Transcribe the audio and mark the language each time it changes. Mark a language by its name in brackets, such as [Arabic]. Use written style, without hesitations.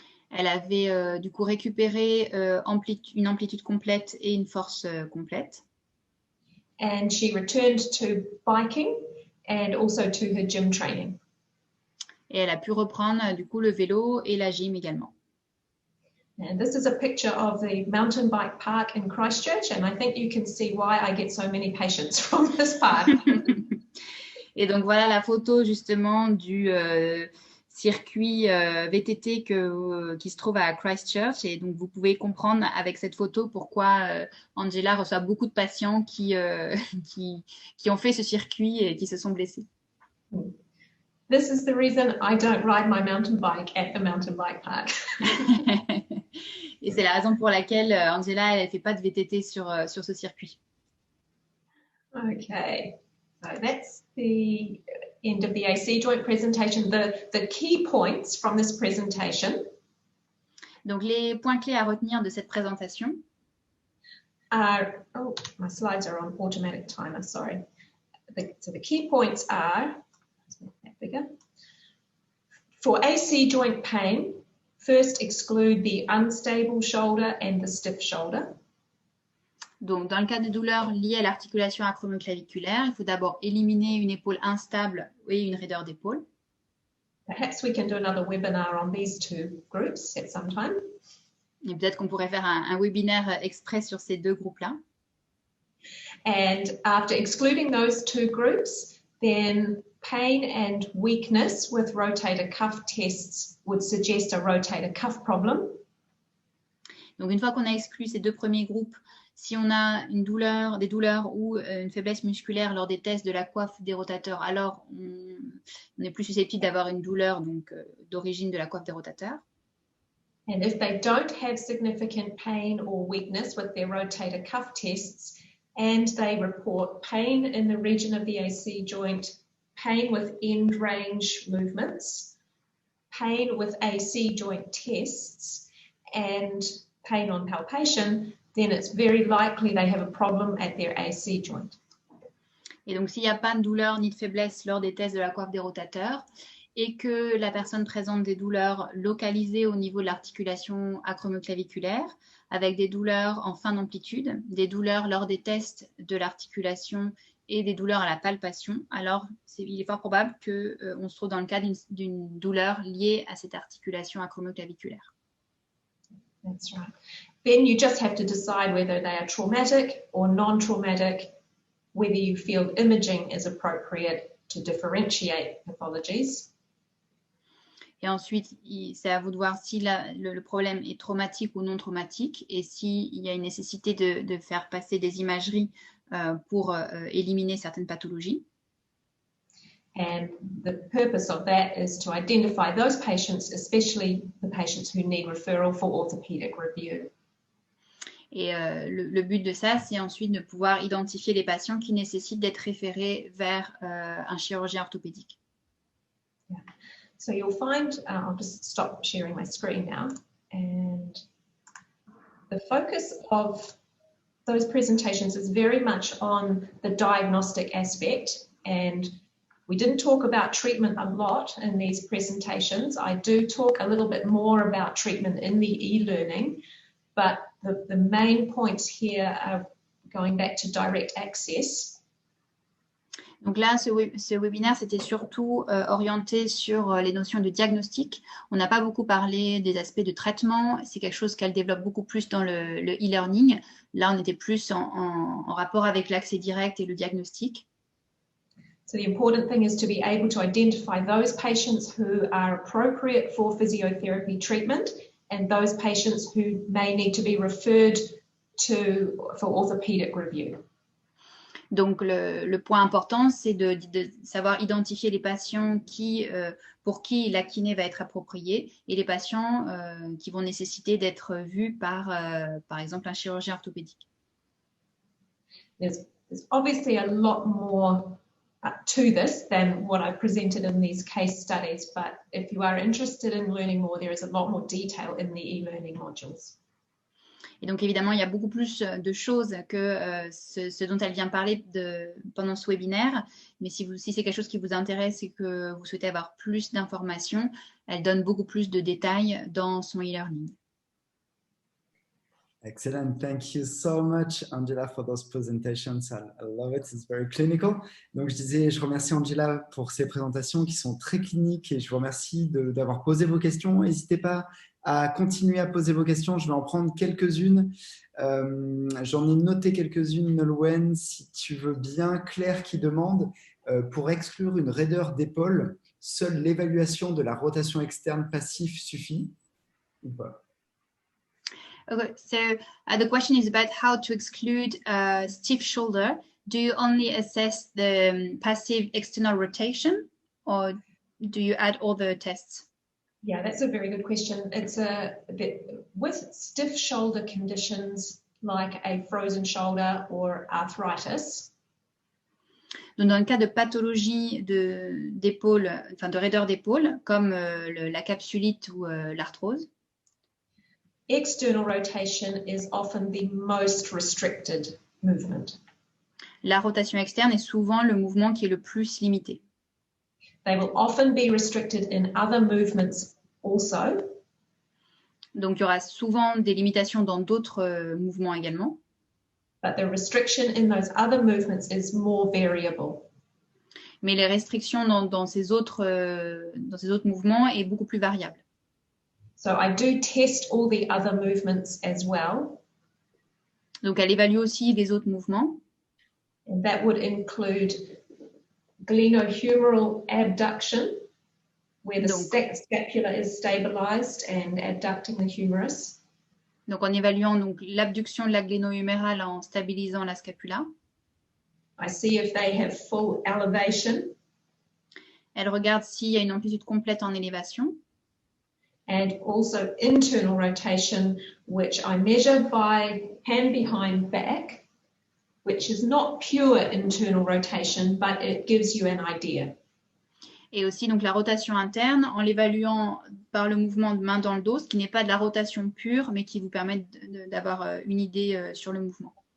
[French] Elle avait du coup récupéré une amplitude complète et une force complète. [English] And she returned to biking and also to her gym training. [French] Et elle a pu reprendre du coup le vélo et la gym également. [English] And this is a picture of the mountain bike park in Christchurch, and I think you can see why I get so many patients from this park. [French] Et donc voilà la photo justement du circuit VTT qui se trouve à Christchurch. Et donc vous pouvez comprendre avec cette photo pourquoi Angela reçoit beaucoup de patients qui ont fait ce circuit et qui se sont blessés. [English] This is the reason I don't ride my mountain bike at the mountain bike park. [French] Et c'est la raison pour laquelle Angela, elle ne fait pas de VTT sur ce circuit. [English] Okay, so that's the end of the AC joint presentation. The key points from this presentation. [French] Donc les points clés à retenir de cette présentation. [English] Are, oh, my slides are on automatic timer, sorry. So the key points are, let's make that bigger. For AC joint pain, first exclude the unstable shoulder and the stiff shoulder. [French] Donc, dans le cas de douleurs liées à l'articulation acromio-claviculaire, il faut d'abord éliminer une épaule instable et une raideur d'épaule. [English] Perhaps we can do another webinar on these two groups at some time. [French] Et peut-être qu'on pourrait faire un webinaire exprès sur ces deux groupes-là. [English] And after excluding those two groups, then pain and weakness with rotator cuff tests would suggest a rotator cuff problem. [French] Donc, une fois qu'on a exclu ces deux premiers groupes, si on a des douleurs ou une faiblesse musculaire lors des tests de la coiffe des rotateurs, alors on est plus susceptible d'avoir une douleur d'origine de la coiffe des rotateurs. [English] And if they don't have significant pain or weakness with their rotator cuff tests, and they report pain in the region of the AC joint, pain with end range movements, pain with AC joint tests, and pain on palpation, then it's very likely they have a problem at their AC joint. [French] Et donc, s'il n'y a pas de douleur ni de faiblesse lors des tests de la coiffe des rotateurs et que la personne présente des douleurs localisées au niveau de l'articulation acromio-claviculaire, avec des douleurs en fin d'amplitude, des douleurs lors des tests de l'articulation et des douleurs à la palpation, alors il est fort probable qu'on se trouve dans le cas d'une douleur liée à cette articulation acromio-claviculaire. [English] That's right. Then you just have to decide whether they are traumatic or non-traumatic, whether you feel imaging is appropriate to differentiate pathologies. [French] Et ensuite, c'est à vous de voir si le problème est traumatique ou non traumatique et s'il y a une nécessité de faire passer des imageries pour éliminer certaines pathologies. [English] And the purpose of that is to identify those patients, especially the patients who need referral for orthopedic review. [French] Et le but de ça, c'est ensuite de pouvoir identifier les patients qui nécessitent d'être référés vers un chirurgien orthopédique. [English] Yeah. So you'll find, I'll just stop sharing my screen now, and the focus of those presentations is very much on the diagnostic aspect, and we didn't talk about treatment a lot in these presentations. I do talk a little bit more about treatment in the e-learning, but the main points here are going back to direct access. [French] Donc là, ce webinaire, c'était surtout orienté sur les notions de diagnostic. On n'a pas beaucoup parlé des aspects de traitement. C'est quelque chose qu'elle développe beaucoup plus dans le e-learning. Là, on était plus en rapport avec l'accès direct et le diagnostic. [English] So the important thing is to be able to identify those patients who are appropriate for physiotherapy treatment and those patients who may need to be referred for orthopedic review. [French] Donc, le point important, c'est de savoir identifier les patients pour qui la kiné va être appropriée et les patients qui vont nécessiter d'être vus par exemple, un chirurgien orthopédique. [English] There's obviously a lot more to this than what I presented in these case studies, but if you are interested in learning more, there is a lot more detail in the e-learning modules. [French] Et donc, évidemment, il y a beaucoup plus de choses que ce dont elle vient parler pendant ce webinaire. Mais si c'est quelque chose qui vous intéresse et que vous souhaitez avoir plus d'informations, elle donne beaucoup plus de détails dans son e-learning. [English] Excellent. Thank you so much, Angela, for those presentations. I love it. It's very clinical. [French] Donc, je remercie Angela pour ces présentations qui sont très cliniques et je vous remercie d'avoir posé vos questions. N'hésitez pas à continuer à poser vos questions. Je vais en prendre quelques-unes. J'en ai noté quelques-unes, Nolwenn, si tu veux bien. Claire qui demande, pour exclure une raideur d'épaule, seule l'évaluation de la rotation externe passive suffit ou pas? [English] Okay, so the question is about how to exclude stiff shoulder. Do you only assess the passive external rotation or do you add all the tests? Yeah, that's a very good question. It's a bit with stiff shoulder conditions like a frozen shoulder or arthritis. [French] Donc, dans le cas de pathologie d'épaule, enfin de raideur d'épaule, comme la capsulite ou l'arthrose, [English] external rotation is often the most restricted movement. [French] La rotation externe est souvent le mouvement qui est le plus limité. [English] They will often be restricted in other movements also. [French] Donc, il y aura souvent des limitations dans d'autres mouvements également. [English] but the restriction in those other movements is more variable. [French] Mais les restrictions dans ces autres mouvements est beaucoup plus variable. [English] So I do test all the other movements as well. [French] Donc, elle évalue aussi les autres mouvements. [English] And that would include glenohumeral abduction, where the scapula is stabilized and abducting the humerus. [French] Donc, en évaluant l'abduction de la gléno-humérale en stabilisant la scapula. [English] I see if they have full elevation. [French] Elle regarde s'il y a une amplitude complète en élévation. [English] And also internal rotation, which I measure by hand behind back, which is not pure internal rotation, but it gives you an idea. [French] Et aussi donc la rotation interne en l'évaluant par le mouvement de main dans le dos, ce qui n'est pas de la rotation pure, mais qui vous permet d'avoir une idée sur le mouvement.